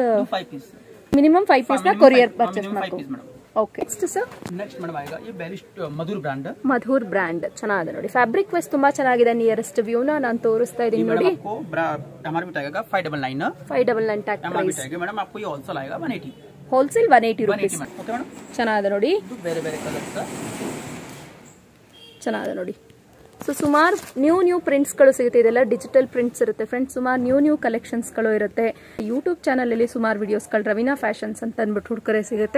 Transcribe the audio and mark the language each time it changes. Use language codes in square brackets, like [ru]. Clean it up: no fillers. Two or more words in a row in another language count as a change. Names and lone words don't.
[en] minimum 5 piece [kn] ನ [en] courier purchase [kn] ಮಾಡ್ಕೊಬಹುದು. [en] OK, next sir? next madam [kn] ಆಗ ಈ ಬೆಲಿಸ್ಟ್ ಮಧುರ್ ಬ್ರಾಂಡ್. ಮಧುರ್ ಬ್ರಾಂಡ್ ಚೆನ್ನಾಗಿದೆ ನೋಡಿ. [en] fabric wise [kn] ತುಂಬಾ ಚೆನ್ನಾಗಿದೆ. [en] nearest view [kn] ನಾನು ತೋರಿಸ್ತಾ ಇದೀನಿ ನೋಡಿ. MRP ಆಗ 599 [en] Tag price. [hi] ಮೇಡಮ್ आपको ये होलसेल आएगा 180. [en] Wholesale 180 rupees. OK madam, [kn] ಚೆನ್ನಾಗಿದೆ ನೋಡಿ. ಬೇರೆ ಬೇರೆ ಕಲರ್ಸ್ ಚೆನ್ನಾಗಿದೆ ನೋಡಿ. ಸೊ ಸುಮಾರು [en] new prints [kn] ಗಳು ಸಿಗುತ್ತೆ. ಇದೆಲ್ಲ [en] digital prints [kn] ಇರುತ್ತೆ ಫ್ರೆಂಡ್ಸ್. ಸುಮಾರು [en] new collections [kn] ಗಳು ಇರುತ್ತೆ. [en] YouTube channel [kn] ಅಲ್ಲಿ ಸುಮಾರು ವಿಡಿಯೋಸ್ಗಳು ರವೀನಾ ಫ್ಯಾಷನ್ಸ್ ಅಂತ ಅಂದ್ಬಿಟ್ಟು ಹುಡುಕರೆ ಸಿಗುತ್ತೆ.